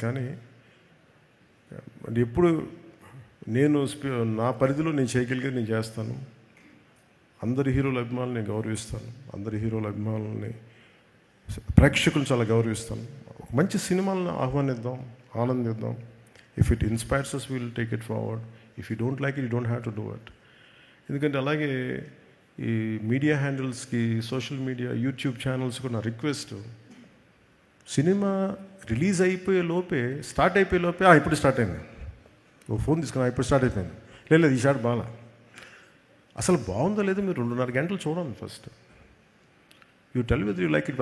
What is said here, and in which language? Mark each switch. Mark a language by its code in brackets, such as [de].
[te] కానీ ఎప్పుడు నేను నా పరిధిలో నేను చేయగలిగేది నేను చేస్తాను. అందరి హీరోల అభిమానులు నేను గౌరవిస్తాను. అందరి హీరోల అభిమానులని, ప్రేక్షకులను చాలా గౌరవిస్తాను. ఒక మంచి సినిమాలను ఆహ్వానిద్దాం, ఆనందిద్దాం. [en] If it inspires us, we will take it forward. If you don't like it, you don't have to do it. [te] ఎందుకంటే అలాగే ఈ media హ్యాండిల్స్కి, social media, YouTube channels కూడా నా రిక్వెస్ట్, సినిమా రిలీజ్ అయిపోయే లోపే, స్టార్ట్ అయిపోయే లోపే, ఇప్పుడు స్టార్ట్ అయింది, ఓ ఫోన్ తీసుకున్నా, ఇప్పుడు స్టార్ట్ అయిపోయింది, లేదు ఈ షాట్ బాగా, అసలు బాగుందో లేదో మీరు 2.5 గంటలు చూడండి first. [en] You tell with you like it.